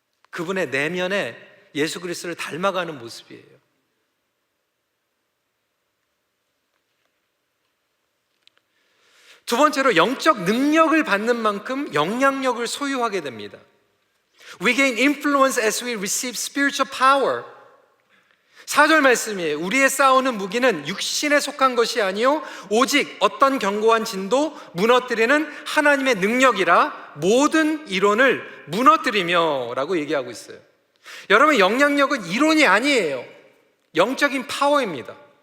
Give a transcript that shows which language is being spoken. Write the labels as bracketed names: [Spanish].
[Korean] 그분의 내면에 예수 그리스도를 닮아가는 모습이에요. 두 번째로, 영적 능력을 받는 만큼 영향력을 소유하게 됩니다. [English] We gain influence as we receive spiritual power. [Korean] 4절 말씀이에요. 우리의 싸우는 무기는 육신에 속한 것이 아니요 오직 어떤 견고한 진도 무너뜨리는 하나님의 능력이라 모든 이론을 무너뜨리며 라고 얘기하고 있어요. 여러분, 영향력은 이론이 아니에요. 영적인 파워입니다.